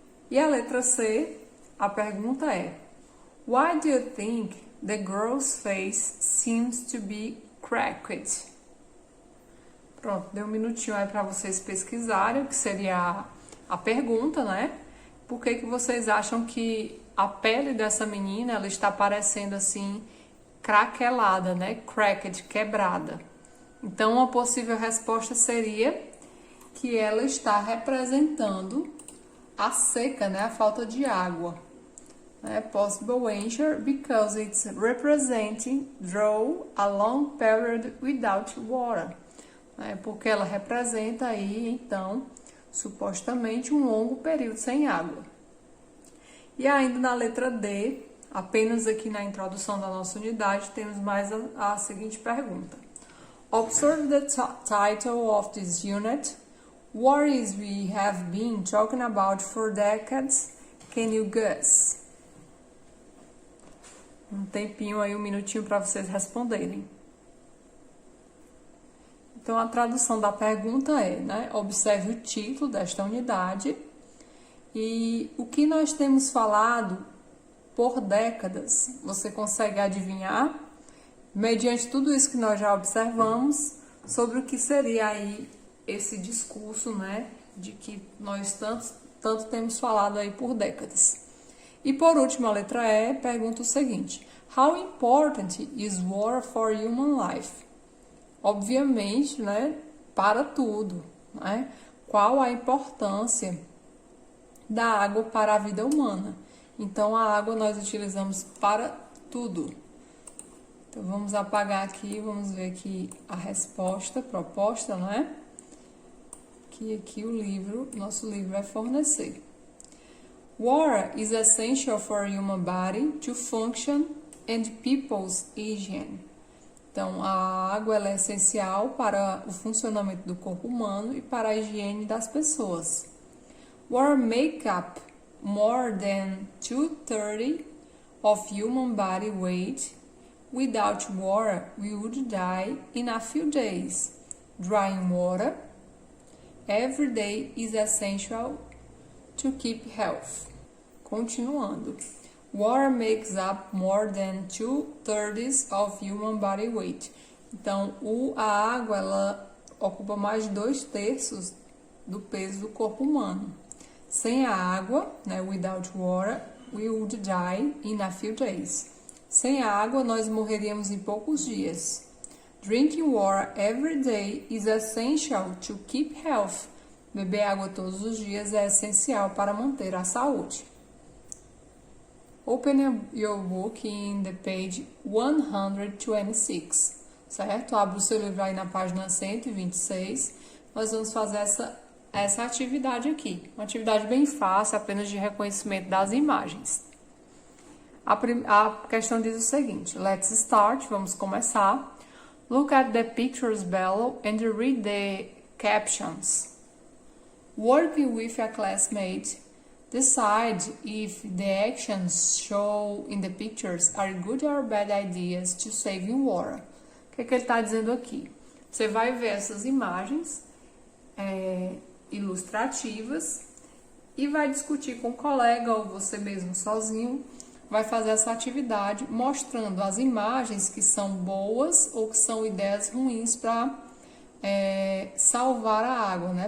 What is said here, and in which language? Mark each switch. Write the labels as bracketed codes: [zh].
[pt] E a letra C, a pergunta é: [en] Why do you think the girl's face seems to be cracked? [pt] Pronto, deu um minutinho aí para vocês pesquisarem o que seria a pergunta, né? Por que vocês acham que a pele dessa menina, ela está parecendo assim, craquelada, né? Cracked, quebrada. Então, uma possível resposta seria que ela está representando a seca, né? A falta de água. [en] Possible answer because it's representing draw a long period without water. [pt] Porque ela representa aí, então, supostamente um longo período sem água. E ainda na letra D, apenas aqui na introdução da nossa unidade, temos mais a seguinte pergunta. [en] Observe the title of this unit. What is we have been talking about for decades? Can you guess? [pt] Um tempinho aí, um minutinho para vocês responderem. Então, a tradução da pergunta é, né? Observe o título desta unidade e o que nós temos falado por décadas. Você consegue adivinhar, mediante tudo isso que nós já observamos, sobre o que seria aí esse discurso, né? De que nós tanto temos falado aí por décadas. E por último, a letra E pergunta o seguinte: [en] How important is war for human life? [pt] Obviamente, né, para tudo, né? Qual a importância da água para a vida humana? Então, a água nós utilizamos para tudo. Então, vamos apagar aqui, vamos ver aqui a resposta proposta, não é? Que aqui o livro, nosso livro vai fornecer. [en] Water is essential for human body to function and people's hygiene. [pt] Então, a água ela é essencial para o funcionamento do corpo humano e para a higiene das pessoas. [en] Water make up more than 2/3 of human body weight. Without water, we would die in a few days. Drinking water every day is essential to keep health. Continuando. Water makes up more than 2/3 of human body weight. [pt] Então, a água ela ocupa mais de 2/3 do peso do corpo humano. Sem a água, né, [en] without water, we would die in a few days. [pt] Sem a água, nós morreríamos em poucos dias. [en] Drinking water every day is essential to keep health. [pt] Beber água todos os dias é essencial para manter a saúde. [en] Open your book in the page 126, certo? [pt] Abre o seu livro aí na página 126. Nós vamos fazer essa atividade aqui. Uma atividade bem fácil, apenas de reconhecimento das imagens. A questão diz o seguinte: [en] let's start, [pt] vamos começar. [en] Look at the pictures below and read the captions. Working with a classmate, decide if the actions shown in the pictures are good or bad ideas to saving water. [pt] O que ele está dizendo aqui? Você vai ver essas imagens ilustrativas e vai discutir com o colega ou você mesmo sozinho. Vai fazer essa atividade mostrando as imagens que são boas ou que são ideias ruins para salvar a água, né?